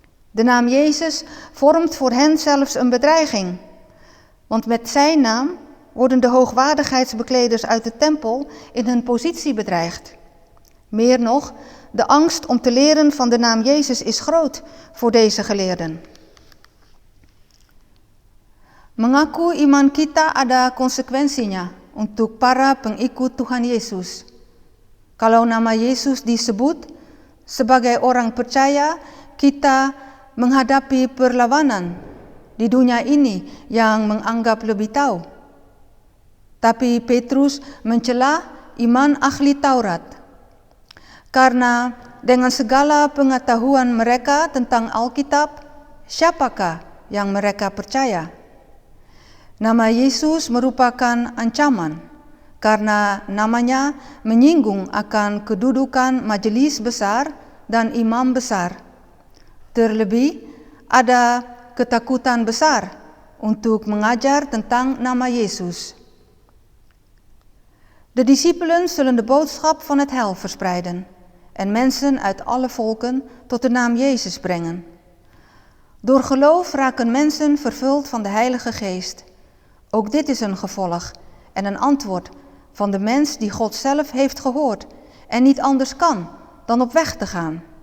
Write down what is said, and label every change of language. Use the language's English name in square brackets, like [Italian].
[Dutch] De naam Jezus vormt voor hen zelfs een bedreiging. Want met zijn naam worden de hoogwaardigheidsbekleders uit de tempel in hun positie bedreigd. Meer nog, de angst om te leren van de naam Jezus is groot voor deze geleerden. [Indonesian] Mengaku iman kita ada konsekuensinya untuk para pengikut Tuhan Yesus. Kalau nama Yesus disebut, sebagai orang percaya, kita menghadapi perlawanan di dunia ini yang menganggap lebih tahu. Tapi Petrus mencela iman ahli Taurat. Karena dengan segala pengetahuan mereka tentang Alkitab, siapakah yang mereka percaya? Nama Yesus merupakan ancaman. Karena namanya menyinggung akan kedudukan majelis besar dan imam besar. Terlebih, ada ketakutan besar untuk mengajar tentang nama Yesus. [Dutch] De discipelen zullen de boodschap van het heil verspreiden en mensen uit alle volken tot de naam Jezus brengen. Door geloof raken mensen vervuld van de Heilige Geest. Ook dit is een gevolg en een antwoord van de mens die God zelf heeft gehoord en niet anders kan dan op weg te gaan.